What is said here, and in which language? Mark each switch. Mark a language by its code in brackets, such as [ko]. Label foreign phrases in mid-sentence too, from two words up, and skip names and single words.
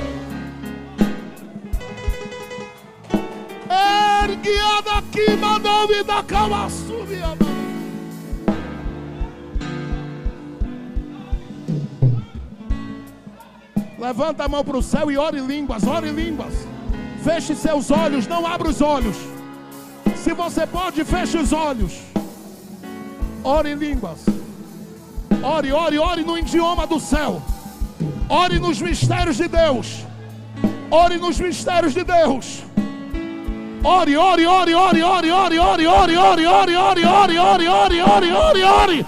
[pt] Erguiada aqui, mandou-me da calma, subir a mão. Levanta a mão para o céu e ore em línguas, ore em línguas. Feche seus olhos, não abra os olhos. Se você pode, feche os olhos. Ore em línguas. Ore, ore, ore no idioma do céu. Ore nos mistérios de Deus. Ore nos mistérios de Deus. Ore, ore, ore, ore, ore, ore, ore, ore, ore, ore, ore, ore, ore, ore, ore, ore, ore.